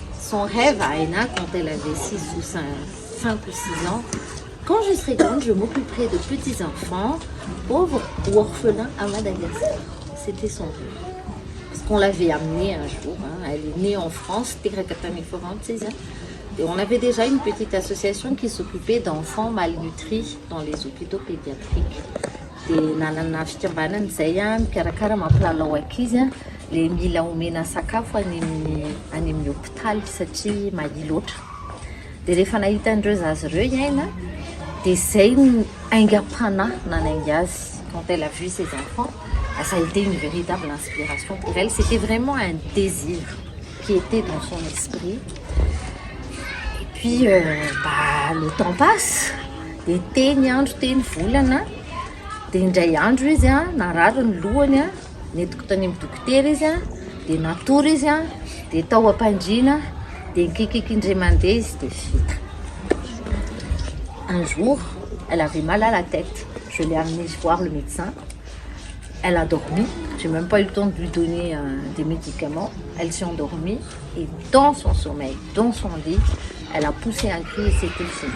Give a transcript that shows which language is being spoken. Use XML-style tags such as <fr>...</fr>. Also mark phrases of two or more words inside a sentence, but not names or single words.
<fr>son rêve à Aina, quand elle avait 5 ou 6 ans, quand je serai grande, je m'occuperai de petits-enfants, pauvres ou orphelins à Madagascar. C'était son rêve. Parce qu'on l'avait amenée un jour, hein. Elle est née en France, et on avait déjà une petite association qui s'occupait d'enfants malnutris dans les hôpitaux pédiatriques.</fr> <mg>Dia nanana fikambanana izay a mikarakara mampilalao ankizy a le mila omena sakafo any amin'ny hôpitaly satria mahia loatra. Dia rehefa nahita andreo zazy ireo iaina dia izay aingam-panahy nanainga azy</mg> <fr>quand elle a vu ses enfants. Ça a été une véritable inspiration pour elle. C'était vraiment un désir qui était dans son esprit. Et puis, le temps passe.</fr> <mg>Dia teny andro teny volana. Dia indray andro izy a narary ny lohany a, netiko tany amin'ny dokotera izy a, dia natory izy a, dia tao am-pandriana, dia nikikiky indray mandeha izy dia vita.</mg> <fr>Un jour, elle avait mal à la tête. Je l'ai amenée voir le médecin. Elle a dormi. J'ai même pas eu le temps de lui donner des médicaments. Elle s'est endormie et dans son sommeil, dans son lit, elle a poussé un cri et c'était fini.</fr>